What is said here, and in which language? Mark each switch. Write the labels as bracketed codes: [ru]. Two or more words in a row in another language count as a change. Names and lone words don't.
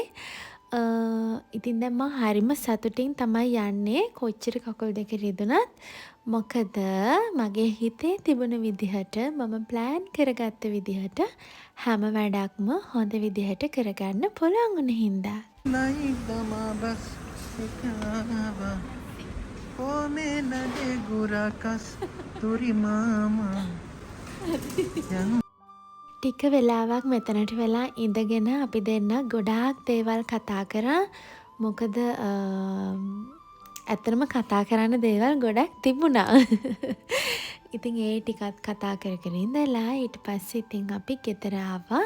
[si] ඉතින් දැන් මම හරිම සතුටින් තමයි යන්නේ කොච්චර කකුල් දෙක රිදුනත්. මොකද මගේ හිතේ තිබුණ විදිහට මම ප්ලෑන් කරගත්ත විදිහට හැම වැඩක්ම හොඳ විදිහට කරගන්න පුළුවන් වුණ හින්දා. Naidama bas ekava Pome nade gurakas turi mama ටික වෙලාවක් මෙතනට වෙලා ඉඳගෙන අපි දෙන්න ගොඩාක් දේවල් කතා කරා. මොකද ඇත්තටම කතා කරන්න දේවල් ගොඩක් තිබුණා. ඉතින් ඒ ටිකත් කතා කර ඉඳලා ඊට පස්සේ ඉතින් අපි ගෙදර ආවා.